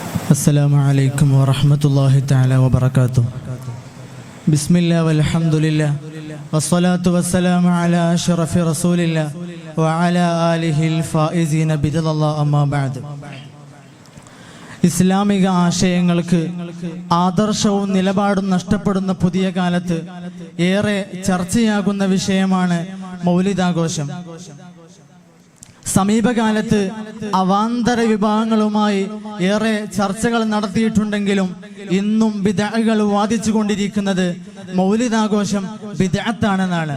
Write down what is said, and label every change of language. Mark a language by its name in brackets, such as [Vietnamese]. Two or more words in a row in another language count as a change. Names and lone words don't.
[Arabic] السلام عليكم ورحمة الله تعالى وبركاته. بسم الله والحمد لله والصلاة والسلام على أشرف رسول الله وعلى آله الفائزين برضا الله أما بعد. [Malayalam] ഇസ്ലാമിക ആശയങ്ങൾക്ക് ആദർശവും നിലപാടും നഷ്ടപ്പെടുന്ന പുതിയ കാലത്ത് ഏറെ ചർച്ചയാകുന്ന വിഷയമാണ് മൗലിദാഘോഷം. സമീപകാലത്ത് അവാന്തര വിഭാഗങ്ങളുമായി ഏറെ ചർച്ചകൾ നടത്തിയിട്ടുണ്ടെങ്കിലും ഇന്നും ബിദ്അകൾ വാദിച്ചു കൊണ്ടിരിക്കുന്നത് മൗലിദാഘോഷം ബിദ്അത്താണെന്നാണ്.